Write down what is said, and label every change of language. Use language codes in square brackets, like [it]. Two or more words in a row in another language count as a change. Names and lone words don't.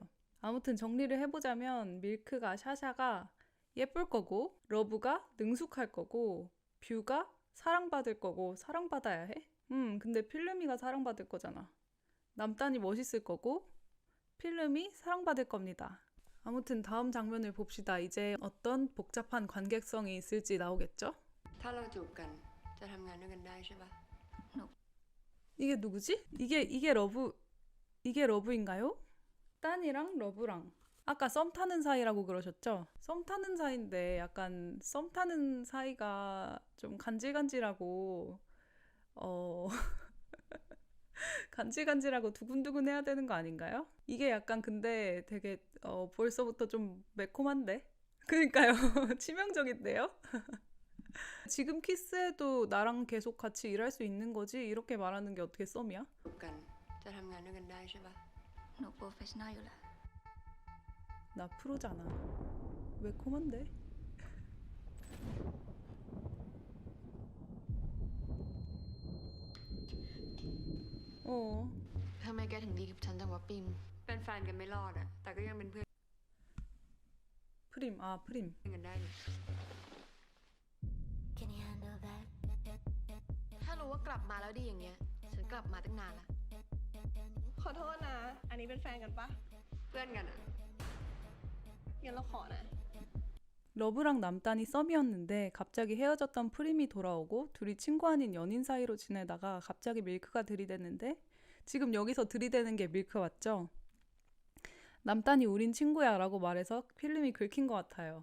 [ko] 아무튼 정리를 해보자면 밀크가 샤샤가 예쁠 거고 러브가 능숙할 거고 뷰가 사랑받을 거고 사랑받아야 해? 근데 필름이가 사랑받을 거잖아. 남단이 멋있을 거고 필름이 사랑받을 겁니다. 아무튼 다음 장면을 봅시다. 이제 어떤 복잡한 관계성이 있을지 나오겠죠? [th] ถ้าเราจูบกันจะทำงานด้วยกันได้ใช่ปะ [ko] 이게 누구지? 이게 러브인가요? 딴이랑 러브랑 아까 썸 타는 사이라고 그러셨죠? 썸 타는 사이인데 약간 썸 타는 사이가 좀 간질간질하고 간질간질하고 두근두근 해야 되는 거 아닌가요? 이게 약간 근데 되게 벌써부터 좀 매콤한데? 그러니까요. 치명적인데요? 지금 키스해도 나랑 계속 같이 일할 수 있는 거지? 이렇게 말하는 게 어떻게 썸이야? [th] จูบกันจะทำงานด้วยกันได้ใช่ปะ หนูโปรเฟชชั่นอลอยู่แล้ว [ko] 나 프로잖아. 매콤한데? 어. [th] ทำไมแกถึงดีกับฉันจังวะปิม เป็นแฟนกันไม่รอดอะแต่ก็ยังเป็นเพื่อน [ko] 프림. 아, 프림. [th] กันได้นี่ [en] Can you handle that [th] ถ้ารู้ว่ากลับมาแล้วดีอย่างเงี้ย ฉันกลับมาตั้งนานละ ขอโทษนะ อันนี้เป็นแฟนกันปะ เพื่อนกันอะ งั้นเราขอนะ [ko] 러브랑 남단이 썸이었는데 갑자기 헤어졌던 프림이 돌아오고 둘이 친구 아닌 연인 사이로 지내다가 갑자기 밀크가 들이대는데 지금 여기서 들이대는 게 밀크 맞죠? 남단이 우린 친구야 라고 말해서 필름이 긁힌 것 같아요.